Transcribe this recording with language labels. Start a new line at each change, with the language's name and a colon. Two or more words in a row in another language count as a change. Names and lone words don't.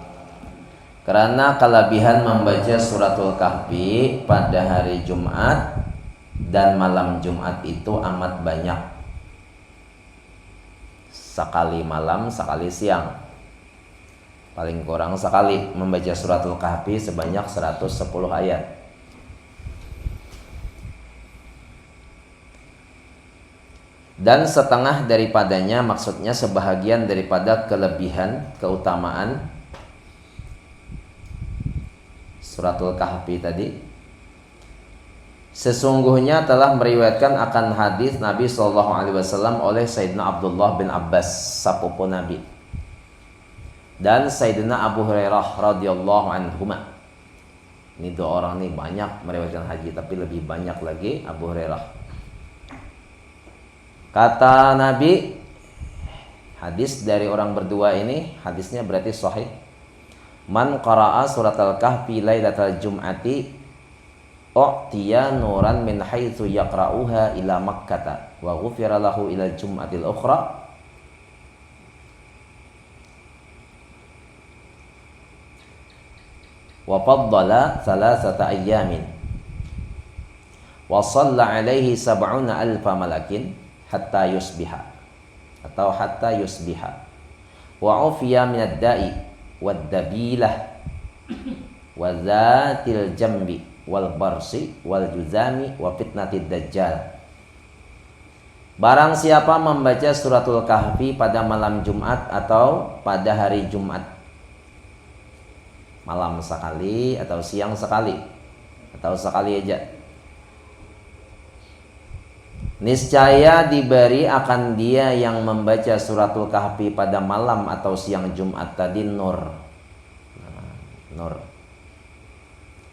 Malay: Karena kelebihan membaca suratul Kahfi pada hari Jumat dan malam Jumat itu amat banyak. Sekali malam, sekali siang. Paling kurang sekali membaca suratul Kahfi sebanyak 110 ayat. Dan setengah daripadanya, maksudnya sebahagian daripada kelebihan, keutamaan suratul Kahfi tadi, sesungguhnya telah meriwayatkan akan hadis Nabi
Arabic: صلى الله عليه وسلم
Malay: oleh Sayyidina Abdullah bin Abbas sepupu Nabi dan Sayyidina Abu Hurairah
Arabic: رضي الله عنهما.
Malay: Ini dua orang nih banyak meriwayatkan haji, tapi lebih banyak lagi Abu Hurairah. Kata Nabi, hadis dari orang berdua ini, hadisnya berarti sahih.
Arabic: من قرأ سورة الكهف ليلة الجمعة أعطي نورا من حيث يقرؤها إلى مكة وغفر له إلى الجمعة الأخرى وفضل ثلاثة أيام وصلى عليه سبعون ألف ملك حتى يصبح atau حتى يصبح ووقي من الداء والدبيلة وذات الجنب والبرص والجذام وفتنة الدجال.
Malay: Barang siapa membaca suratul Kahfi pada malam Jumat atau pada hari Jumat, malam sekali atau siang sekali atau sekali aja, niscaya diberi akan dia yang membaca suratul Kahfi pada malam atau siang Jumat tadi nur.